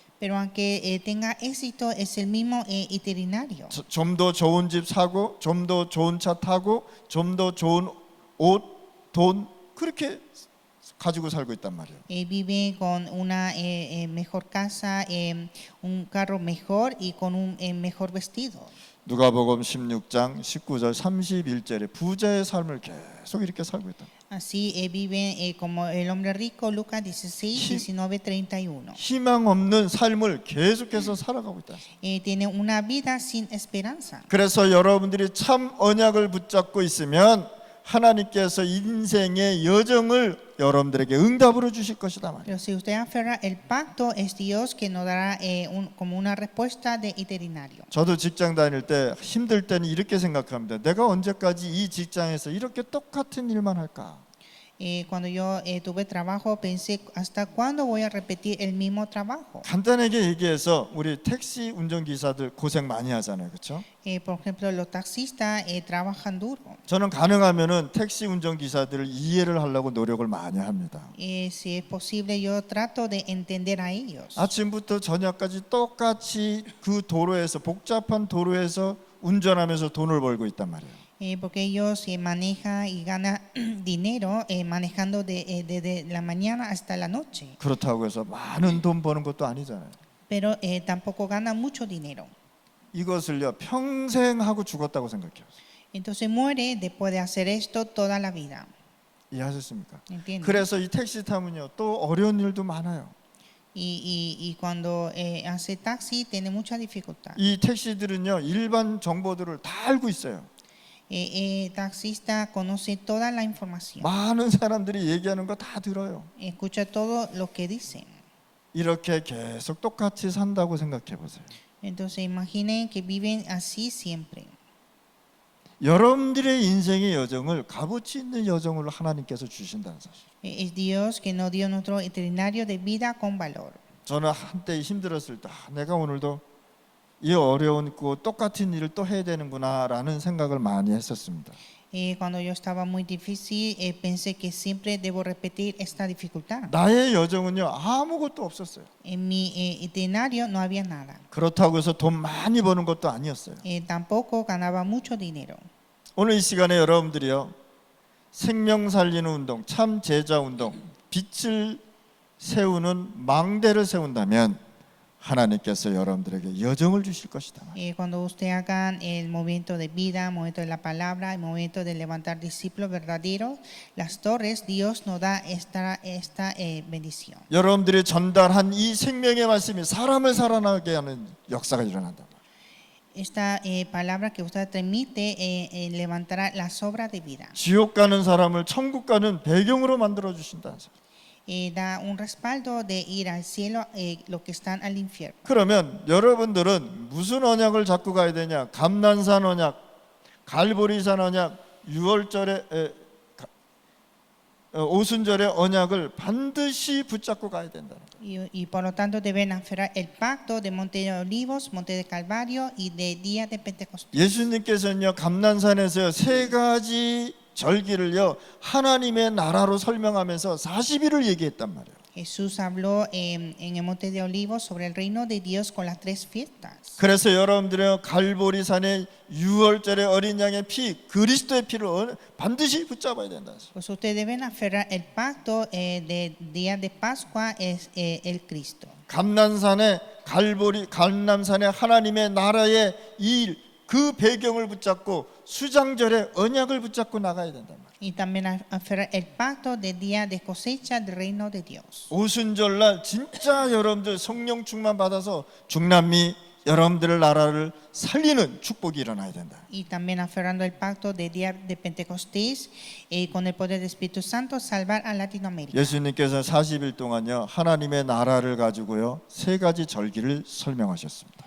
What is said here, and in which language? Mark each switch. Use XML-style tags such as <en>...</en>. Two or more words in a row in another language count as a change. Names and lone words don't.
<es>Pero aunque tenga éxito, es el mismo itinerario.</es> <ko>좀 더 좋은 집 사고, 좀 더 좋은 차 타고, 좀 더 좋은 옷, 돈 그렇게 가지고 살고 있단 말이에요.</ko> <es>Vive con una mejor casa, un carro mejor y con un mejor vestido.</es> <ko>누가복음 16장 19절 31절에 부자의 삶을 계속 이렇게 살고 있다.</ko> <es>Así vive como el hombre rico, Lucas 16, 19, 31.</es> <ko>희망 없는 삶을 계속해서 살아가고 있다.</ko> <es>Tiene una vida sin esperanza.</es> <ko>그래서 여러분들이 참 언약을 붙잡고 있으면 하나님께서 인생의 여정을 여러분들에게 응답으로 주실 것이다 말이에요.</ko> <es>Pero si usted aferra el pacto, es Dios que nos dará como una respuesta de itinerario.</es> <ko>저도 직장 다닐 때 힘들 때는 이렇게 생각합니다. 내가 언제까지 이 직장에서 이렇게 똑같은 일만 할까?</ko> <es>Cuando yo tuve trabajo, pensé, ¿hasta cuándo voy a repetir el mismo trabajo?</es> <ko>간단하게 얘기해서 우리 택시 운전기사들 고생 많이 하잖아요. 그렇죠?</ko> <es>Por ejemplo, los taxistas trabajan duro.</es> <ko>저는 가능하면은 택시 운전기사들을 이해를 하려고 노력을 많이 합니다.</ko> <es>Si es posible, yo trato de entender a ellos.</es> <ko>아침부터 저녁까지 똑같이 그 도로에서 복잡한 도로에서 운전하면서 돈을 벌고 있단 말이에요.</ko> <es>Porque ellos manejan y ganan dinero manejando desde la mañana hasta la noche.</es> <ko>그렇다고 해서 많은 돈 버는 것도 아니잖아요.</ko> <es>Pero tampoco ganan mucho dinero.</es> <ko>이것을요 평생 하고 죽었다고 생각해요.</ko> <es>Entonces muere después de hacer esto toda la vida.</es> <ko>이해하셨습니까?</ko> <es>¿Entienden?</es> <ko>그래서 이 택시 타면요 또 어려운 일도 많아요.</ko> <es>Y cuando hace taxi tiene mucha dificultad.</es> <ko>이 택시들은요 일반 정보들을 다 알고 있어요.</ko> <es>Taxista conoce toda la información.</es> <ko>많은 사람들이 얘기하는 거 다 들어요.</ko> <es>Escucha todo lo que dicen.</es> <ko>이렇게 계속 똑같이 산다고 생각해 보세요.</ko> <es>Entonces imaginen que viven así siempre.</es> <ko>여러분들의 인생의 여정을 값어치 있는 여정으로 하나님께서 주신다는 사실.</ko> <es>Es Dios que nos dio nuestro itinerario de vida con valor.</es> <ko>저는 한때 힘들었을 때 내가 오늘도 이 어려운 그 똑같은 일을 또 해야 되는구나라는 생각을 많이 했었습니다.</ko> <es>Cuando yo estaba muy difícil, pensé que siempre debo repetir esta dificultad.</es> <ko>나의 여정은요 아무것도 없었어요.</ko> <es>En mi itinerario no había nada.</es> <ko>그렇다고 해서 돈 많이 버는 것도 아니었어요.</ko> <es>Tampoco ganaba mucho dinero.</es> <ko>오늘 이 시간에 여러분들이요 생명 살리는 운동, 참 제자 운동, 빛을 세우는 망대를 세운다면 하나님께서 여러분들에게 여정을 주실 것이다.</ko> <es>Cuando usted hagan el movimiento de vida, el movimiento de la palabra, el movimiento de levantar discípulos verdaderos, las torres, Dios nos da esta bendición.</es> <ko>여러분들이 전달한 이 생명의 말씀이 사람을 살아나게 하는 역사가 일어난다.</ko> <es>Esta palabra que usted transmite levantará las obras de vida.</es> <ko>지옥 가는 사람을 천국 가는 배경으로 만들어 주신다는 사실.</ko> <es>Da un respaldo de ir al cielo los que están al infierno.</es> <ko>그러면 여러분들은 무슨 언약을 잡고 가야 되냐? 감난산 언약, 갈보리산 언약, 유월절에 오순절의 언약을 반드시 붙잡고 가야 된다는 거예요.</ko> <es>Y por lo tanto deben aferrar el pacto de Monte de Olivos, Monte de Calvario y de Día de Pentecostés.</es> <ko>예수님께서는요 감난산에서 세 가지 절기를요 하나님의 나라로 설명하면서 40일을 얘기했단 말이에요.</ko> <es>Jesús habló en el Monte de Olivos sobre el reino de Dios con las tres fiestas.</es> <ko>그래서 여러분들은 갈보리산의 유월절의 어린 양의 피, 그리스도의 피를 반드시 붙잡아야 된다.</ko> <es>Pues ustedes deben aferrar el pacto de día de Pascua es el Cristo.</es> <ko>감난산의 감남산의 하나님의 나라의 일, 그 배경을 붙잡고 수장절에 언약을 붙잡고 나가야 된단 말이에요.</ko> <es>Y también aferrar el pacto del día de cosecha del reino de Dios.</es> <ko>오순절날 진짜 여러분들 성령 충만 받아서 중남미 여러분들의 나라를 살리는 축복이 일어나야 된다.</ko> <es>Y también aferrando el pacto del día de Pentecostés, con el poder del Espíritu Santo, salvar a Latinoamérica.</es> <ko>예수님께서 40일 동안요 하나님의 나라를 가지고요 세 가지 절기를 설명하셨습니다.</ko>